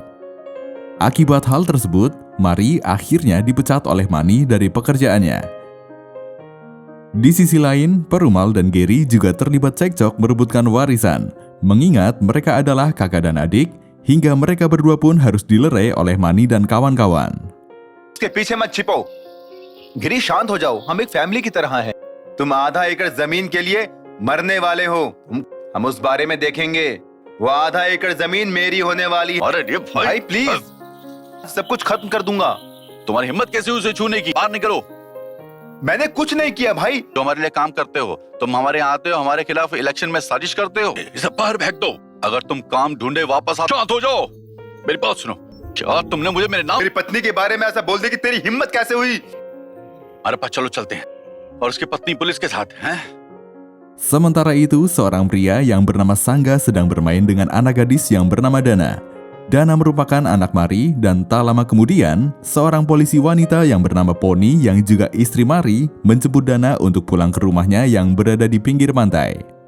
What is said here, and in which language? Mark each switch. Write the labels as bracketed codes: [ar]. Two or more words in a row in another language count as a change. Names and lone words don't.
[id] Akibat hal tersebut, Mari akhirnya dipecat oleh Mani dari pekerjaannya. Di sisi lain, Perumal dan Gary juga terlibat cekcok merebutkan warisan, mengingat mereka adalah kakak dan adik, hingga mereka berdua pun harus dilerai oleh Mani dan kawan-kawan. [hi] इसके पीछे मत छिपो। गिरी शांत हो जाओ, हम एक फैमिली की तरह हैं। तुम आधा एकड़ जमीन के लिए मरने वाले हो, हम उस बारे में देखेंगे। वो आधा एकड़ जमीन मेरी होने वाली है। अरे ये भाई प्लीज, सब कुछ खत्म कर दूंगा। तुम्हारी हिम्मत कैसे उसे छूने की? बाहर निकलो। मैंने कुछ नहीं किया भाई। तुम हमारे लिए काम करते हो, तुम हमारे यहाँ आते हो, हमारे खिलाफ इलेक्शन में साजिश करते हो। इसे बाहर फेंक दो। अगर तुम काम ढूंढे वापस शांत हो जाओ। मेरी बात सुनो, क्या तुमने मुझे मेरे नाम मेरी पत्नी के बारे में ऐसा बोल दे कि तेरी हिम्मत कैसे हुई? हमारे पास चलो चलते हैं, और उसकी पत्नी पुलिस के साथ हैं। [id] Sementara itu, seorang pria yang bernama Sangga sedang bermain dengan anak gadis yang bernama Dana. Dana merupakan anak Mari dan tak lama kemudian, seorang polisi wanita yang bernama Pony yang juga istri Mari menjemput Dana untuk pulang ke rumahnya yang berada di pinggir pantai.